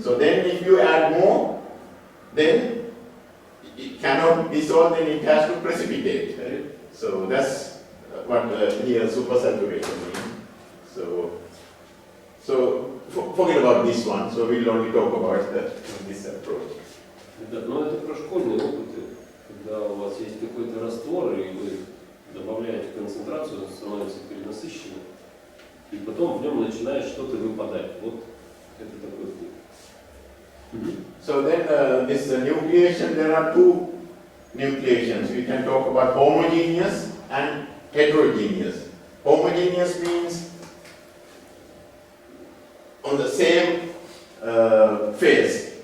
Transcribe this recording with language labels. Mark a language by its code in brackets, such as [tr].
[en] So then if you add more, then it cannot dissolve, then it has to precipitate, right? So that's what here supersaturation means. So forget about this one, so we'll only talk about this approach. [ru] Да, но это про школьные опыты, когда у вас есть какой-то раствор, и вы добавляете концентрацию, он становится перенасыщенным, и потом в нем начинает что-то выпадать. Вот это такой путь. [en] So then this nucleation, there are two nucleations. We can talk about homogeneous and heterogeneous. Homogeneous means on the same phase.